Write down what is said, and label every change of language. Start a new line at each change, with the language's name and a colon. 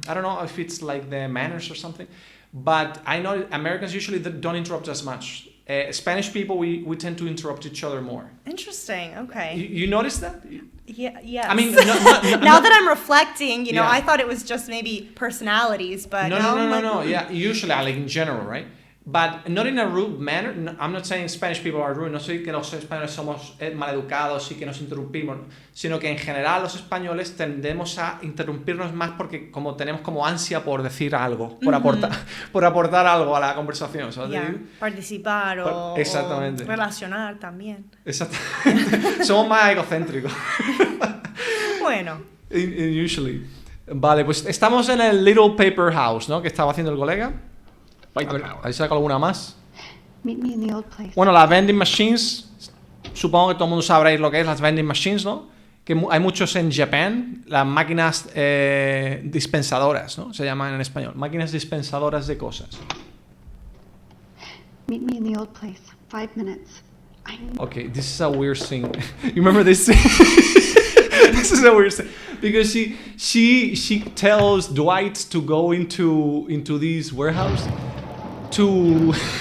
English: I don't know if it's like the manners or something, but I know Americans usually don't interrupt as much. Spanish people, we tend to interrupt each other more. Interesting. Okay. You notice that? Yeah. Yes. I mean, now that I'm reflecting, I thought it was just maybe personalities, but no. Yeah, usually, like in general, right? But not in a rude manner. No, I'm not saying Spanish people are rude.
Spanish: No soy que los españoles somos maleducados y que nos interrumpimos, sino que en general los españoles tendemos a interrumpirnos más porque como tenemos como ansia por decir algo, por aportar algo a la conversación.
English: Yeah.
Spanish: Participar o relacionar también. Exactamente. Somos más egocéntricos. Bueno.
English: Usually.
Spanish: Vale, pues estamos en el Little Paper House, ¿no? Que estaba haciendo el colega. A ver si saco alguna más. Bueno, las vending machines, supongo que todo el mundo sabréis lo que es las vending machines, ¿no? Que hay muchos en Japón, las máquinas dispensadoras, ¿no? Se llaman en español, máquinas dispensadoras de cosas.
English: Meet me in the old place, 5 minutes. Okay, this is a weird thing. You remember this thing? This is a weird thing because she tells Dwight to go into this warehouse to.